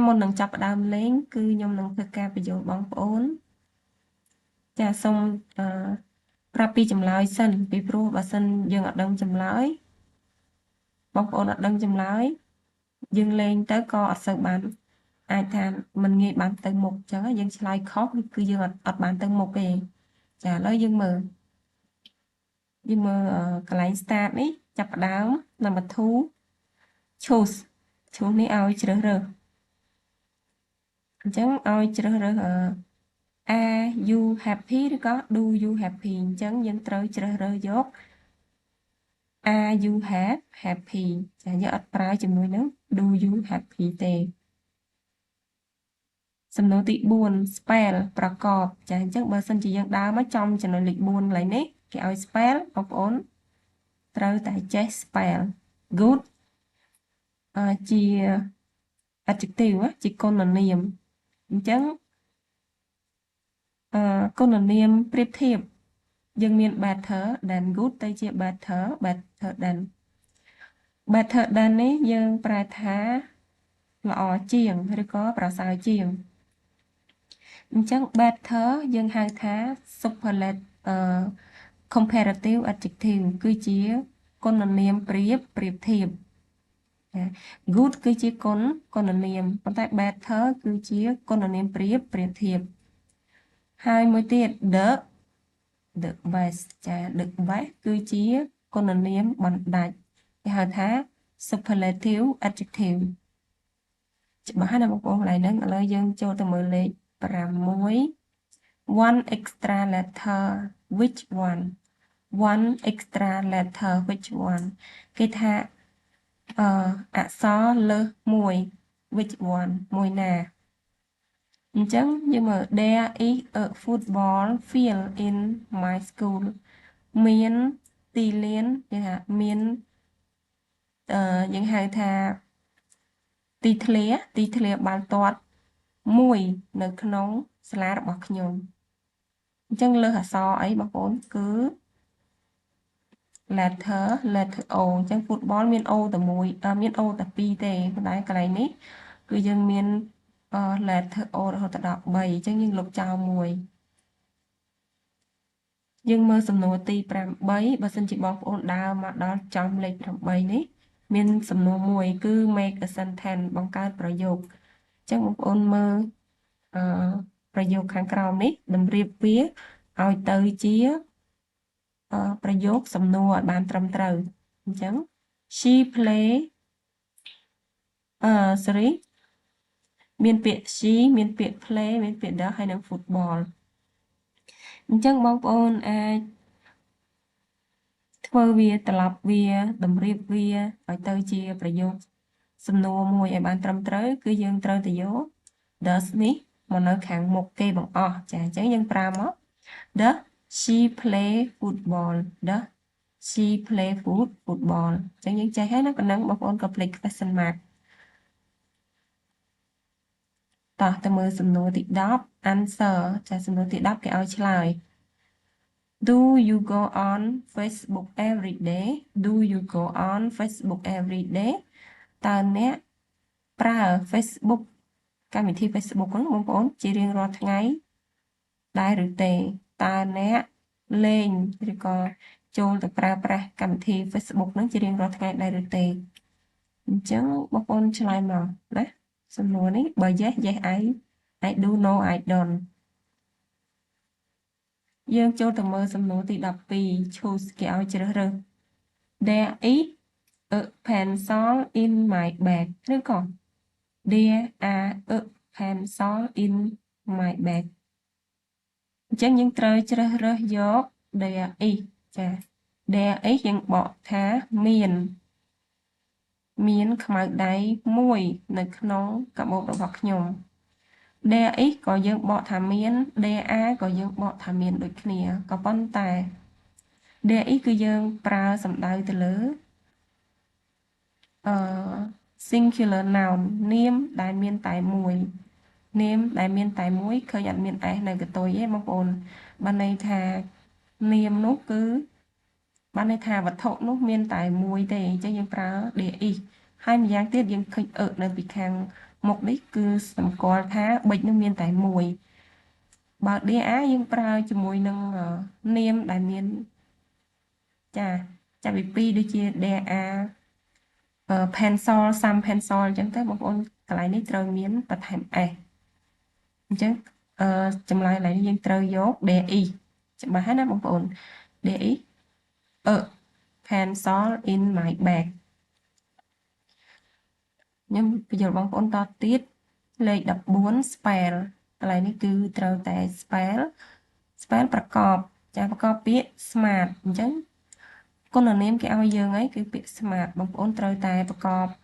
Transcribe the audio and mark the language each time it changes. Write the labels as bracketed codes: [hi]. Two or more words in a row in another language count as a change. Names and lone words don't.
[km] មុននឹងចាប់ផ្ដើមលេងគឺខ្ញុំនឹងធ្វើការបញ្យល់បងប្អូនចាសូមប្រាប់ពីចម្លើយសិនពីព្រោះបើសិនយើងអត់ដឹងចម្លើយបងប្អូនអត់ដឹងចម្លើយយើងលេងទៅក៏អត់សូវបានអាចថាមិនងាយបានទៅមុខអញ្ចឹងយើងឆ្លើយខុសគឺយើងអត់បានទៅមុខទេចាឥឡូវយើងមើល កន្លែង start នេះចាប់ផ្ដើម [en] number 2 choose [km] នេះឲ្យជ្រើសរើសអញ្ចឹងឲ្យជ្រើសរើស [en] Are you happy [km] ឬក៏ [en] Do you happy [km] អញ្ចឹងយើងត្រូវជ្រើសរើសយក [en] Are you happy [km] ចាយើងអត់ប្រើជាមួយនឹង [en] Do you happy [km] ទេ សំណួរទី4 spell ប្រកបចាអញ្ចឹងបើសិនជាយើងដើរមកចំចំណុចលេខ4កន្លែងនេះគេឲ្យ spell បងប្អូនត្រូវតែចេះ [en] spell good [km] ជា adjective ជាគុណនាមអញ្ចឹងគុណនាមប្រៀបធៀបយើងមាន [en] better than good [km] ទៅជា better than នេះយើងប្រែថាល្អជាងឬក៏ប្រសើរជាងអញ្ចឹង better យើងហៅ ថា [en] superlative comparative adjective [km] គឺជាគុណនាមប្រៀបធៀបgood គឺជាគុណនាមប៉ុន្តែ better គឺជាគុណនាមប្រៀបធៀបហើយមួយទៀត [en] the best [km] ចា [en] the best [km] គឺជាគុណនាមបណ្ដាច់គេហៅថា [en] superlative adjective [km] ច្បាស់ហើយណាបងប្អូនកន្លែងហ្នឹងឥឡូវយើងចូលទៅមើលលេខ [en] 6 one extra letter which one extra letter which one [km] គេថាអក្សរលើស មួយ [en] which one [km] មួយណាអញ្ចឹងយើងមើល [en] there is a football field in my school [km] មានទីលានគេថាមានយើងហៅថាទីធ្លាបាល់ទាត់មួយនៅក្នុងសាលារបស់ខ្ញុំអញ្ចឹងលើសអក្សរអីបងប្អូនគឺ [en] letter O [km] អញ្ចឹង football មាន O តែមួយមាន O តែ2ទេប៉ុន្តែកន្លែងនេះគឺយើងមាន [en] letter O [km] រហូតដល់3អញ្ចឹងយើងលុបចោលមួយ យើងមើលសំណួរទី8បើសិនជាបងប្អូនដើរមកដល់ចំលេខ8នេះមានសំណួរមួយគឺ [en] make a sentence [km] បង្កើតប្រយោគអញ្ចឹងបងប្អូនមើលប្រយោគខាងក្រោមនេះតម្រៀបវាឲ្យទៅជាប្រយោគសំណួរឲ្យបានត្រឹមត្រូវអញ្ចឹង [en] she play [km] sorry មានពាក្យ she មានពាក្យ play មានពាក្យ the ហើយនិង football អញ្ចឹងបងប្អូនអាចធ្វើវាត្រឡប់ វាតម្រៀបវាឲ្យទៅជាប្រយោគសំណួរមួយឲ្យបានត្រឹមត្រូវគឺ យើងត្រូវទៅយក does នេះមកនៅខាងមុខគេបង្អស់ចាអញ្ចឹងយើងប្រើមក [en] does she play football does she play football [km] អញ្ចឹងយើងចេះហើយណាប៉ុណ្ណឹងបងប្អូនក៏ [en] click question mark [km] តោះទៅមើលសំណួរទី10 answer ចាសំណួរទី10គេឲ្យឆ្លើយ [en] Do you go on Facebook every day? Do you go on Facebook every day? [km] តើអ្នកប្រើ Facebook កម្មវិធី Facebook ហ្នឹងបងប្អូនជារៀងរាល់ថ្ងៃដែរឬទេតើអ្នកលេងឬក៏ចូលទៅប្រើប្រាស់កម្មវិធី Facebook ហ្នឹងជារៀងរាល់ថ្ងៃដែរឬទេអញ្ចឹងបងប្អូនឆ្លើយមកណាសំណួរនេះបើ [en] yes I do no I don't [km] យើងចូលទៅមើលសំណួរទី12 choose គេឲ្យជ្រើសរើស [en] There is a pencil in my bag [km] ឬក៏ [en] There are a pencil in my bag [km] អញ្ចឹងយើងត្រូវជ្រើសរើសយក [en] there is [km] ចា [en] there is [km] យើងបកថា មានខ្មៅដៃមួយនៅក្នុងកាបូបរបស់ខ្ញុំ [en] there is [km] ក៏យើងបកថាមាន [en] there are [km] ក៏យើងបកថាមានដូចគ្នាក៏ប៉ុន្តែ [en] there is [km] គឺយើងប្រើសំដៅទៅលើ [en] singular noun [km] នាមដែលមានតែមួយនាម ដែលមានតែមួយឃើញអត់មាន s នៅកតុយទេបងប្អូនបានន័យថានាមនោះគឺបានន័យថាវត្ថុនោះ មានតែមួយទេអញ្ចឹងយើងប្រើ [en] there is [km] ហើយម្យ៉ាងទៀតយើងឃើញនៅពីខាងមុខនេះ គឺសម្គាល់ថាប៊ិចនោះមានតែមួយបើ [en] there are [km] យើងប្រើជាមួយនឹងនាមដែលមានចាចាប់ពី2ដូចជា [en] there are pencil some pencil [km] អញ្ចឹងទៅបងប្អូនកន្លែងនេះត្រូវមានបន្ថែម s អញ្ចឹងចម្លើយកន្លែងនេះយើងត្រូវយក [en] there is [km] ច្បាស់ហើយណាបងប្អូន [en] there is a pencil in my bag [km] ខ្ញុំបញ្យល់បងប្អូនតទៀតលេខ14 spell កន្លែងនេះគឺត្រូវតែ spell ប្រកបចាប្រកបពាក្យ smart អញ្ចឹងគុណនាមគេឲ្យយើងហើយគឺពាក្យ smart បងប្អូនត្រូវតែប្រកប